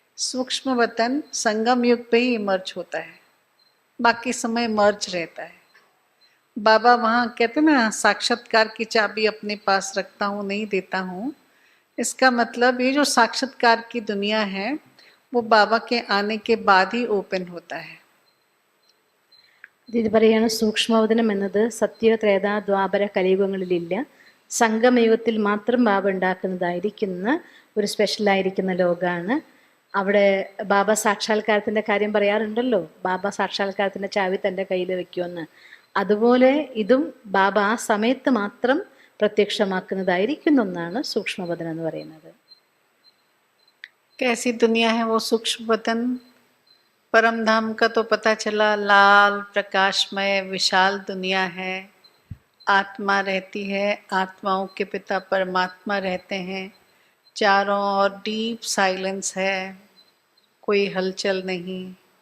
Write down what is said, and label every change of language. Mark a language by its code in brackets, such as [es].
[hi] सूक्ष्म वतन संगम युग पे ही इमर्ज होता है, बाकी समय मर्ज रहता है. बाबा वहाँ कहते ना, साक्षात्कार की चाबी अपने पास रखता हूँ, नहीं देता हूँ. इसका मतलब ये जो साक्षात्कार की दुनिया है वो बाबा के आने के बाद ही ओपन होता है. [ml] ഇത് പറയുകയാണ് സൂക്ഷ്മവതനം എന്നത് സത്യ, ത്രേത, ദ്വാപര, കലിയുഗങ്ങളിലില്ല, സംഗമയുഗത്തിൽ മാത്രം ബാബ ഉണ്ടാക്കുന്നതായിരിക്കുന്ന ഒരു സ്പെഷ്യലായിരിക്കുന്ന ലോകമാണ്. അവിടെ ബാബ സാക്ഷാത്കാരത്തിൻ്റെ കാര്യം പറയാറുണ്ടല്ലോ, ബാബ സാക്ഷാത്കാരത്തിൻ്റെ ചാവി തൻ്റെ കയ്യിൽ വെക്കുമെന്ന്. അതുപോലെ ഇതും ബാബ ആ സമയത്ത് മാത്രം പ്രത്യക്ഷമാക്കുന്നതായിരിക്കുന്ന ഒന്നാണ് സൂക്ഷ്മവതനം എന്ന് പറയുന്നത്. [hi] कैसी दुनिया है वो सूक्ष्म वतन? परम धाम का तो पता चला, लाल प्रकाशमय विशाल दुनिया है, आत्मा रहती है, आत्माओं के पिता परमात्मा रहते हैं, चारों ओर डीप साइलेंस है, कोई हलचल नहीं।